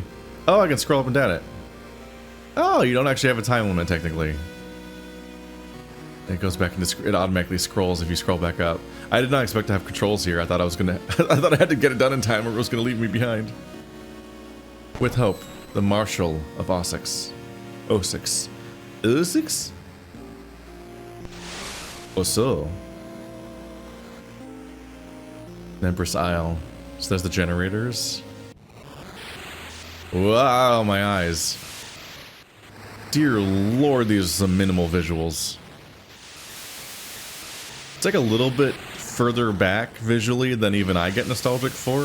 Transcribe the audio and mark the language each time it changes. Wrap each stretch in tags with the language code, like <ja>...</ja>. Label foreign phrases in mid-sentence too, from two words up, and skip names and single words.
<en>Oh, I can scroll up and down it. Oh, you don't actually have a time limit technically. It goes back into it automatically scrolls if you scroll back up. I did not expect to have controls here. I thought I thought I had to get it done in time or it was gonna leave me behind. With hope, the Marshal of Ossex. Ossex. Ossex? Osso. Empress Isle. So there's the generators. Wow, my eyes. Dear Lord, these are some minimal visuals. It's like a little bit further back visually than even I get nostalgic for.</en>